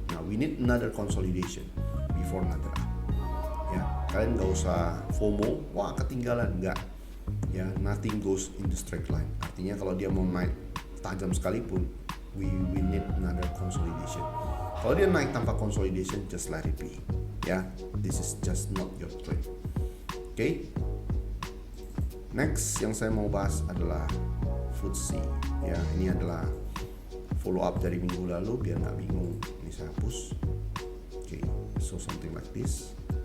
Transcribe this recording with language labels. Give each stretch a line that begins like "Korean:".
English: Now we need another consolidation before another up.
Indonesian: Ya, kalian nggak usah FOMO, wah ketinggalan, nggak.
English: Ya, nothing goes in the straight line.
Indonesian: Artinya kalau dia mau naik tajam sekalipun,
English: we need another consolidation.
Indonesian: Kalau dia naik tanpa consolidation,
English: just let it be. Ya, this is just not your trade. Okay.
Indonesian: Next yang saya mau bahas adalah FTSE. Ya, ini adalah follow up dari minggu lalu biar nggak bingung. Ini saya hapus.
English: Okay, so something like this.